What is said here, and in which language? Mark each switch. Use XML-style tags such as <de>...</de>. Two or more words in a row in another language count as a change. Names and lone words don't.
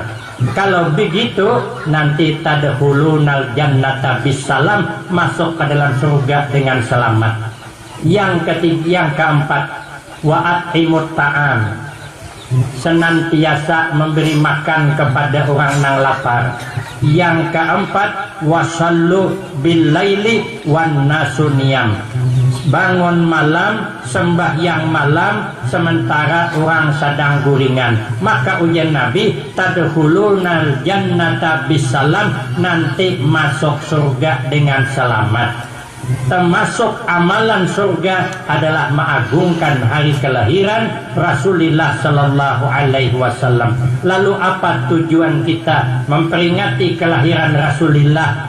<id>Kalau begitu nanti</id> <ar>tadkhulunal jannata bisalam,</ar> <id>masuk ke dalam surga dengan selamat. Yang ketiga, yang keempat,</id> <ar>wa atimut ta'am,</ar> <id>senantiasa memberi makan kepada orang yang lapar. Yang keempat,</id> <ar>wasallu bil laili wan nasuniyam,</ar> <id>bangun malam, sembahyang malam sementara orang sedang gulingan. Maka ujian Nabi,</id> <ar>tadkhulunal jannata bisalam,</ar> <id>nanti masuk surga dengan selamat. Termasuk amalan surga adalah mengagungkan hari kelahiran Rasulullah</id> <ar>Sallallahu Alaihi Wasallam.</ar> <id>Lalu apa tujuan kita memperingati kelahiran Rasulullah?</id>